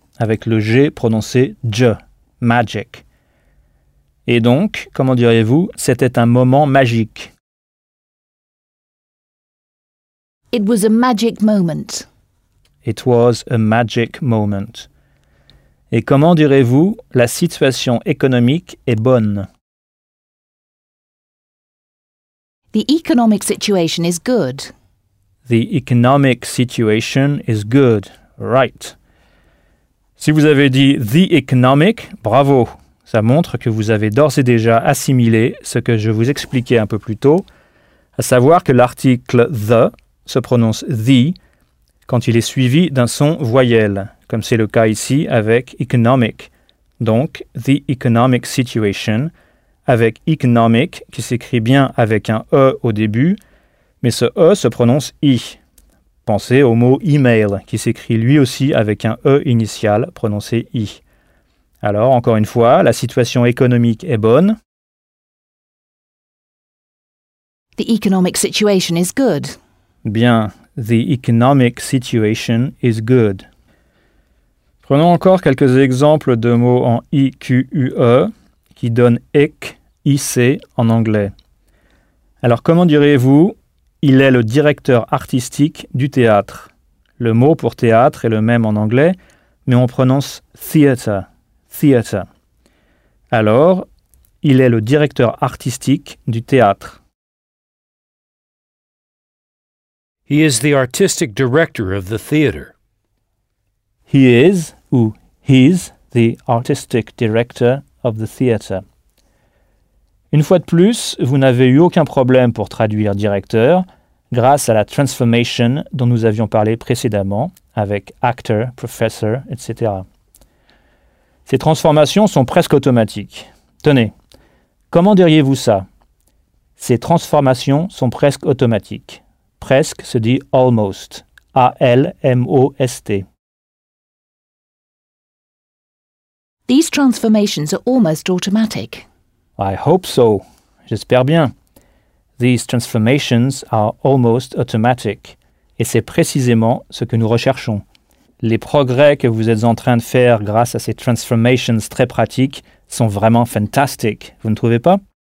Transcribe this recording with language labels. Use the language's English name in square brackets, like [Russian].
[French] Avec le G prononcé J, magic. Et donc, comment diriez-vous, c'était un moment magique. [English] It was a magic moment. It was a magic moment. [French] Et comment direz-vous, la situation économique est bonne. [English] The economic situation is good. The economic situation is good, right. [French] Si vous avez dit « [English] the economic [French] », bravo. Ça montre que vous avez d'ores et déjà assimilé ce que je vous expliquais un peu plus tôt, à savoir que l'article « the » se prononce « the » quand il est suivi d'un son voyelle, comme c'est le cas ici avec « economic ». Donc « [English] the economic situation [French] » avec « economic » qui s'écrit bien avec un « e » au début, mais ce « e » se prononce « i ». Pensez au mot « email » qui s'écrit lui aussi avec un « e » initial prononcé « i ». Alors, encore une fois, la situation économique est bonne. [English] The economic situation is good. [French] Bien, [English] the economic situation is good. [French] Prenons encore quelques exemples de mots en « ique » qui donnent « ec »,« ic » en anglais. Alors, comment direz-vous « il est le directeur artistique du théâtre ». Le mot pour théâtre est le même en anglais, mais on prononce « theatre ». Theater. Alors, il est le directeur artistique du théâtre. [English] He is the artistic director of the theater. He is, [French] ou [English] he's, the artistic director of the theater. [French] Une fois de plus, vous n'avez eu aucun problème pour traduire directeur grâce à la transformation dont nous avions parlé précédemment avec actor, professor, etc. Ces transformations sont presque automatiques. Tenez, comment diriez-vous ça? Ces transformations sont presque automatiques. Presque se dit almost. A-L-M-O-S-T. [English] These transformations are almost automatic. I hope so. [French] J'espère bien. [English] These transformations are almost automatic. [French] Et c'est précisément ce que nous recherchons. Les progrès que vous êtes en train de faire grâce à ces transformations très pratiques sont vraiment fantastiques, vous ne trouvez pas ?